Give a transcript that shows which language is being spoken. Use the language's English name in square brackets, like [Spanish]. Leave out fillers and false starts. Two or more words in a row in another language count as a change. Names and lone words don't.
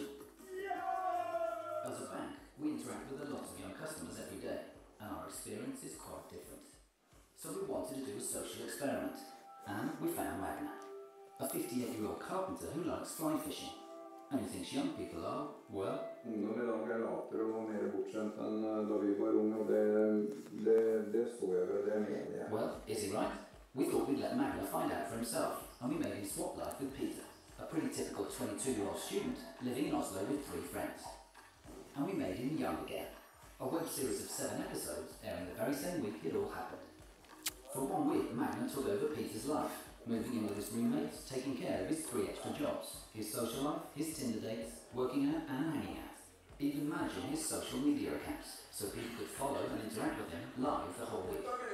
[English] As a bank, we interact with a lot of young customers every day, and our experience is quite different. So we wanted to do a social experiment, and we found Magna, a 58-year-old carpenter who likes fly fishing, and who thinks young people are, well... [Norwegian] Ungdom I dag latere og mer bortskjemt enn da vi var unge, og det står jeg ved, det mener jeg. [English] Well, is he right? We thought we'd let Magna find out for himself. and we made him swap life with Peter, a pretty typical 22-year-old student living in Oslo with 3 friends. And we made him young again, a web series of 7 episodes airing the very same week it all happened. For 1 week, Magna took over Peter's life, moving in with his roommates, taking care of his 3 extra jobs, his social life, his Tinder dates, working out and hanging out, even managing his social media accounts, so people could follow and interact with him live the whole week.